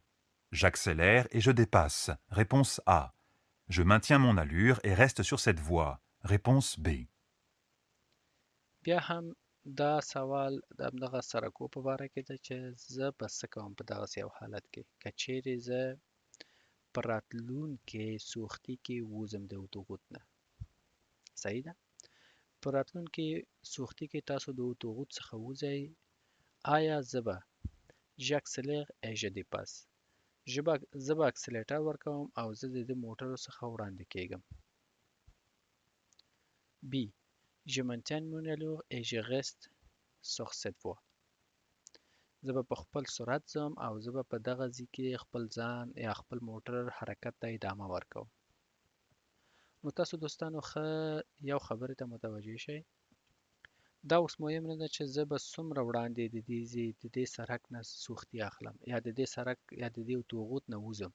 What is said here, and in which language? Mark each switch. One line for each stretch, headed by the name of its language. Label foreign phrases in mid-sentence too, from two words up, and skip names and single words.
French: J'accélère et je dépasse. Réponse A. Je maintiens mon allure et reste sur cette voie. Réponse B.
Pashto: بیا هم دا سوال د همدغه سرکو په باره کې ده چې زه به څه کوم په دغسې یو حالت کې، که چیرې زه په راتلونکي سوختي کې ووځم د اتوغوت نه. صحیح ده؟ په راتلونکي سوختي کې تاسو د اتوغوت څخه وځئ. آیا زه به
French: j'accélère et je dépasse،
Pashto: زه به اکسلیټر ورکوم او زه د دې موټرو څخه وړاندې کیږم.
French: B. Je maintiens mon allure et je reste sur cette voie.
Pashto: زه به په خپل سرعت ځم او زه به په دغه ځای کې خپل ځان یا خپل موټر حرکت ته ادامه ورکوم. نو تاسو دوستانو ښه یو خبرې ته متوجه شئ. دا اوس مهم نه ده چې زه به څومره وړاندې د دې سرک نه سوختي اخلم یا د دې سرک یا د دې توغوت نه وځم.